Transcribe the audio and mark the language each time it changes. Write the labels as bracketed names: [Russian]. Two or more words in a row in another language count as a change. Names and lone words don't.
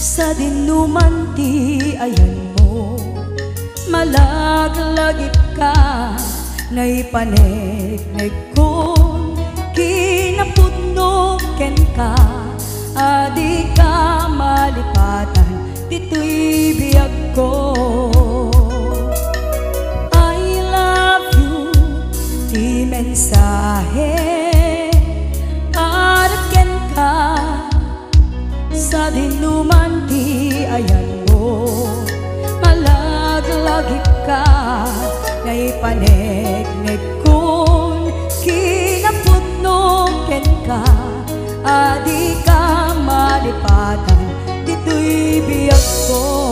[Iloko] sa dinuman ti ayan mo, malaglagip ka, naipanegnek kon kinapudno ken ka, adi ka malipatan dito'y biyag ko. [English] I love you, [Iloko] di mensahe para ken ka, sa dinuman ti ayan mo, malaglagip ka, naipanegnek kon kinapudno ken ka, adi ka malipatan dito'y biyag ko.